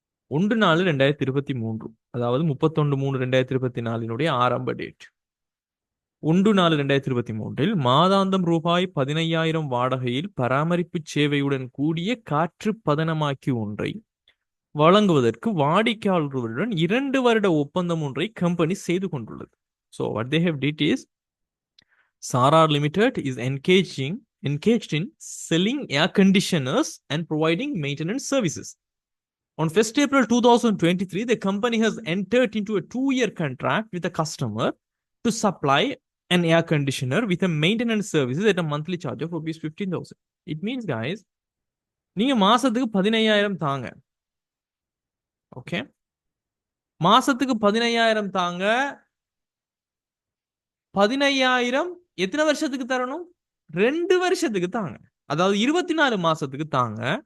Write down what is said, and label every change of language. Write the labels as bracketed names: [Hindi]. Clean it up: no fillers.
[Tamil] 1/4/2023, அதாவது 31/3/2024 ஆரம்ப டேட். 1/4/2023 மாதாந்தம் ரூபாய் 15,000 வாடகையில் பராமரிப்பு சேவையுடன் கூடிய காற்று பதனமாக்கி ஒன்றை வழங்குவதற்கு வாடிக்கையாளர்களுடன் 2 வருட ஒப்பந்தம் ஒன்றை கம்பெனி செய்து கொண்டுள்ளது. [English] So what they have did is Sara Limited is engaged in selling air conditioners and providing maintenance services. On 1st April 2023, the company has entered into a 2-year contract with a customer to supply an air conditioner with a maintenance services at a monthly charge of rupees 15,000. It means, guys, [Tamil] நீங்க மாசத்துக்கு 15,000 தாங்க. Okay, மாசத்துக்கு 15,000 தாங்க. 15,000 எத்தனை வருஷத்துக்கு தரணும்? 2 வருஷத்துக்கு தாங்க. அதாவது 24 மாசத்துக்கு தாங்க.